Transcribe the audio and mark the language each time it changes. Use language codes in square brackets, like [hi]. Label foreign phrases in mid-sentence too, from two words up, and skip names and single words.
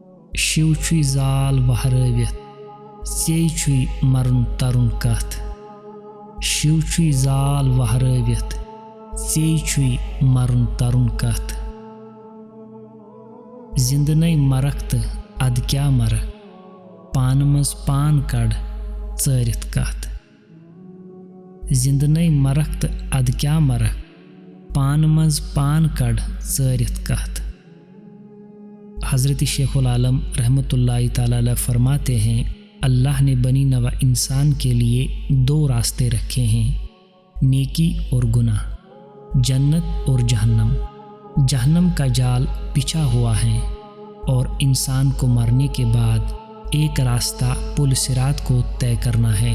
[ks] شِو چھُے زال وہرٲوِتھ ژیٚے چھُے مرُن ترُن کتھ شِو چھُے زال وہرٲوِتھ ژیٚے چھُے مرُن ترُن کتھ زِندٕ نَے مرکھ تہٕ اَدٕ کیٛاہ مرکھ پانہٕ منٛز پان کڑ ژٲرِتھ کتھ زِندٕ نَے مرکھ تہٕ اَدٕ کیٛاہ مرکھ پانہٕ منٛز پان کڑ ژٲرِتھ کتھ۔ [ur] حضرت شیخ العالم [ar] رحمۃ اللہ تعالیٰ علیہ [ur] فرماتے ہیں اللہ نے بنی نوع انسان کے لیے دو راستے رکھے ہیں، نیکی اور گناہ، جنت اور جہنم۔ جہنم کا جال بچھا ہوا ہے اور انسان کو مرنے کے بعد ایک راستہ پل صراط کو طے کرنا ہے۔